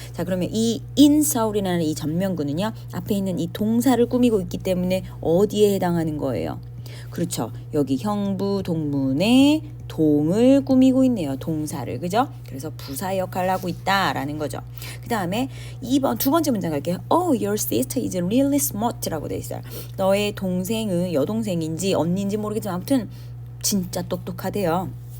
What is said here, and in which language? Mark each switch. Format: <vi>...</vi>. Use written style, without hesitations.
<ko>자, 그러면 이 in Seoul이라는 이 전명구는요, 앞에 있는 이 동사를 꾸미고 있기 때문에 어디에 해당하는 거예요? 그렇죠. 여기 형부 동문의 동을 꾸미고 있네요. 동사를. 그죠? 그래서 부사 역할을 하고 있다라는 거죠. 그 다음에 두 번째 문장 갈게요.</ko> <en>Oh, your sister is really smart</en> <ko>라고 돼 있어요. 너의 동생은 여동생인지 언니인지 모르겠지만 아무튼 진짜 똑똑하대요.</ko>